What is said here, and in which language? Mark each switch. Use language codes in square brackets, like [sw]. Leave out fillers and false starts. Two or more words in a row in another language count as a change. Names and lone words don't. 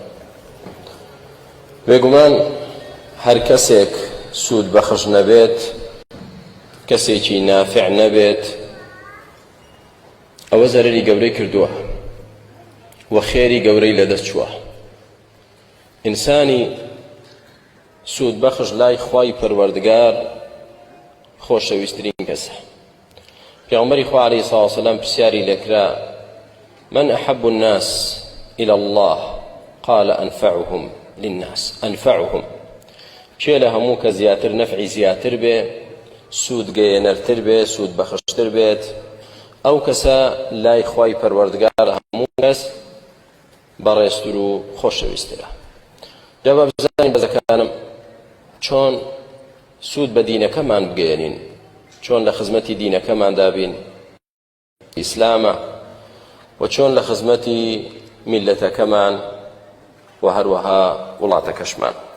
[ckb] بێگومان هەر کەسێک سوود بەخش نەبێت، کەسێکی نافع نەبێت، ئەوە زەرەری گەورەی کردووە و خێری گەورەی لەدەست چووە. ئینسانی سوود بەخش لای خوای پەروەردگار خۆشەویستترین کەسە. پێغەمبەری خوا عەلەیهی سڵاو وسەلام پرسیاری لێکرا: [ar] من أحب الناس إلى الله؟ قال أنفعهم للناس. [ckb] أنفعهم چێ لە هەموو کە زیاتر نەفعی زیاتر بێ، سوودگەیەنەرتر بێ، سوود بەخشتر بێت، ئەو کەسە لای خوای پەروەردگار هەموو کەس بەڕێزتر و خۆشەویستترە. جا با بزانین بەزەکانم چۆن سوود بە دینەکەمان بگەێنین، چۆن لە خزمەتی دینەکەمان دابین، ئیسلامە، و چۆن لە خزمەتی میلەتەکەمان و هەروەها وڵاتەکەشمان.